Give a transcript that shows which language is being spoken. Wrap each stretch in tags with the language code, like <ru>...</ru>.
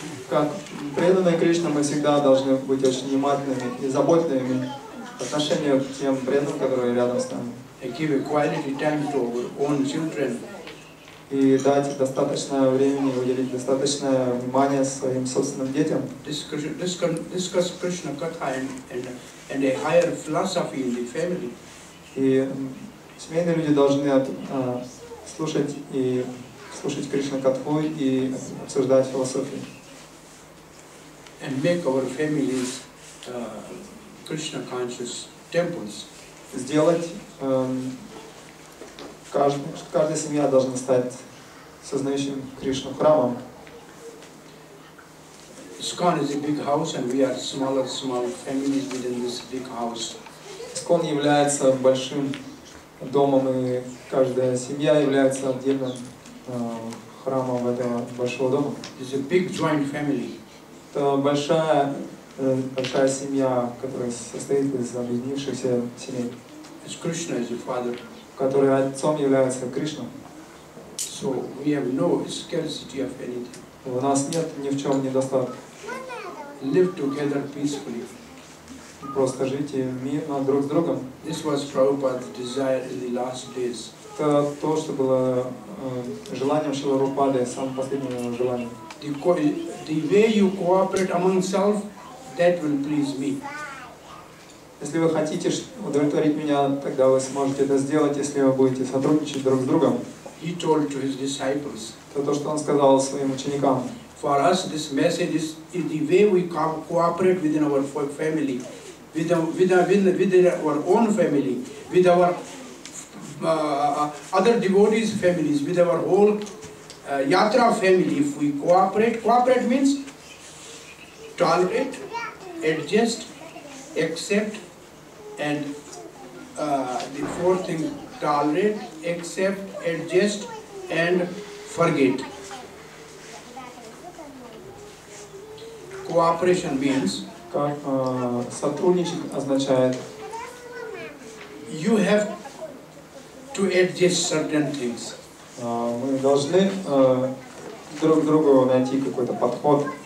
<ru>Как преданные Кришне, мы всегда должны быть очень внимательными и заботливыми по отношению к тем преданным, которые рядом с нами.</ru> <en>Give a quality time to our own children.</en> <ru>И дать достаточно времени, уделить достаточное внимание своим собственным детям.</ru> <en>Discuss Krishna Katha and a higher philosophy in the family.</en> <ru>И семейные люди должны слушать Кришна Катху и обсуждать философию.</ru> <en>And make our families Krishna conscious temples.</en> <ru>Сделать, каждая семья должна стать сознающим Кришну храмом.</ru> <en>ISKCON is a big house and we are small families within this big house.</en> <ru>ISKCON является большим домом, и каждая семья является отдельным храмом этого большого дома.</ru> <en>It's a big joint family.</en> <ru>Это большая семья, которая состоит из объединившихся семей.</ru> <en>Krishna is the father.</en> <ru>Которой отцом является Кришна.</ru> <en>So we have no scarcity of anything.</en> <ru>У нас нет ни в чем недостатка.</ru> <en>Live together peacefully.</en> <ru>Просто жите мирно друг с другом.</ru> <en>This was Prabhupada's desire in the last days.</en> <ru>Это то, что было желанием Шрила Прабхупады, самым последним желанием.</ru> <en>The way you cooperate among self, that will please me.</en> <ru>Если вы хотите удовлетворить меня, тогда вы сможете это сделать, если вы будете сотрудничать друг с другом.</ru> <en>He told to his disciples.</en> <ru>Это то, что он сказал своим ученикам.</ru> <en>For us, this message is the way we cooperate within our family, with our own family, with our other devotees' families, with our whole yatra family, if we cooperate. Cooperate means tolerate, adjust, accept, and the fourth thing, tolerate, accept, adjust, and forget. Cooperation means</en> <ru>сотрудничать означает</ru> <en>you have to adjust certain things.</en> <ru>Мы должны друг другу найти какой-то подход.</ru>